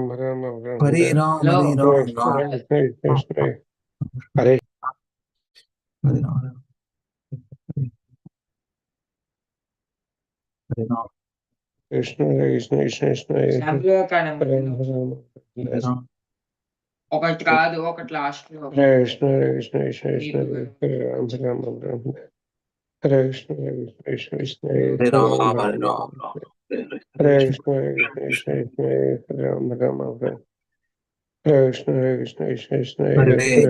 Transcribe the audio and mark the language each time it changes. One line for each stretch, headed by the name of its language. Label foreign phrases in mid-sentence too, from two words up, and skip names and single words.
Sanskrit: Hare Ram, Hare Hare Ram, Krishna, Ram Hare Krishna, Krishna, Hare Hare Ram, Hare Ram, Krishna, Hare Krishna, Krishna Krishna, Ram, Hare Ram,
Telugu: ఒకటి కాదు ఒకటి లాస్ట్ లో
Sanskrit: Hare Krishna, Hare Krishna, Krishna Krishna, Hare Ram, Hare Krishna, Hare Krishna, Krishna Krishna, Hare Hare Ram, Ram, Hare Ram, Ram Hare Krishna, Hare Krishna, Krishna Krishna, Hare Ram, Hare Krishna, Hare Krishna, Krishna Krishna, Hare Hare